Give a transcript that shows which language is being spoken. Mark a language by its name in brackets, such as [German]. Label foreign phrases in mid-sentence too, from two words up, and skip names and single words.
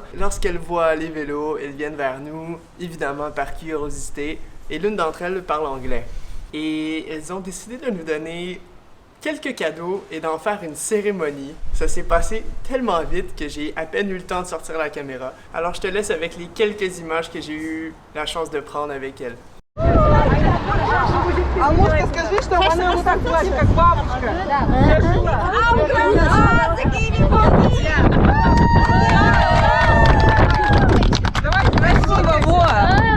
[French] Lorsqu'elles voient les vélos, elles viennent vers nous, évidemment par curiosité, et l'une d'entre elles parle anglais. Et elles ont décidé de nous donner quelques cadeaux et d'en faire une cérémonie. Ça s'est passé tellement vite que j'ai à peine eu le temps de sortir la caméra. Alors je te laisse avec les quelques images que j'ai eu la chance de prendre avec elles. [Russian] А мужка, скажи, что она вот так плачет, как бабушка. Давайте красиво, вот.